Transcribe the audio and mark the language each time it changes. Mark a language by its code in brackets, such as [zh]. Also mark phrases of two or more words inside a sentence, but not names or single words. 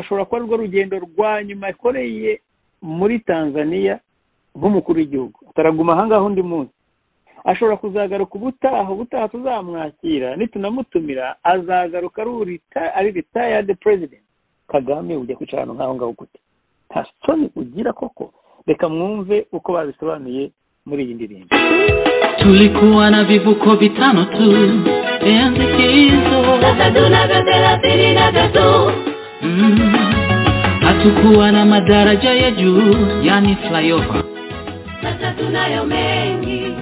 [rw] Ashobora kuba rwo rugendo rwa nyuma yakoreye muri Tanzania nk'umukuru w'igihugu, ataraguma ahangaho undi munsi. Ashobora kuzagaruka ubutaha tuzamwakira, nitunamutumira azagaruka ari [en] retired president. [rw] Kagame ujya kwicara hano ngaho ngaho gute? Nta soni ugira koko? Reka mwumve uko babisobanuye muri iyi ndirimbo. [sw] Tulikuwa na vivuko vitano tu, enzi hizo. Sasa tunavyo 33. Hatukuwa na madaraja ya juu, yani flyover. Sasa tunayo mengi.